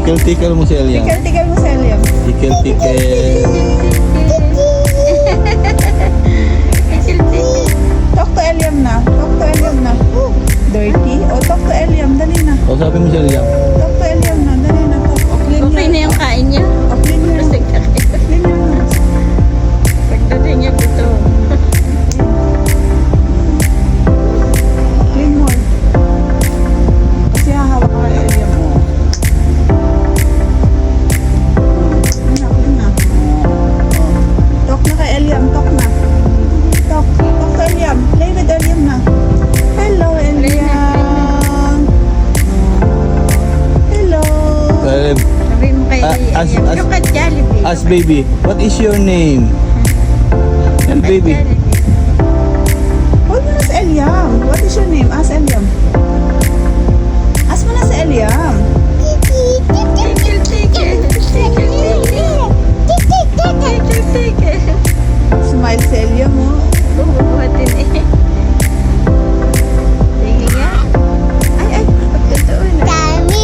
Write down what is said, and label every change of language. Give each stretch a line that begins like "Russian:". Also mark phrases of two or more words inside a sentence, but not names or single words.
Filipino: Tickle mo si Eliam. Tigal mo sa Eliam.
English: Tickle. Talk to Eliam na. Dirty? O, talk to Eliam.
Filipino: Dali na. Kausapin mo si Eliam.
English: Talk to Eliam na.
Filipino: Dali na.
English: Talk.
Filipino: Okay na yung kain niya. Clean mo. Kasi Clean mo. pagdating niya buto. Clean mo. Kasi hahawak ka kay Eliam mo. Clean na. Talk na kay Eliam. Talk na.
English: Talk to Eliam. Play with Eliam na. Hello, Eliam. Hello. Caleb,
Filipino: Sabi mo kay as-
English: look at Jollibee. ask baby, what is your name? Tell baby. Hold
Filipino: mo na si
English: Eliam. What is your name? Ask Eliam.
Filipino: Ask mo na si Eliam. Smile si Eliam mo. Bubuhatin eh. Sige nga. Ay, pagkatoo na. Tami.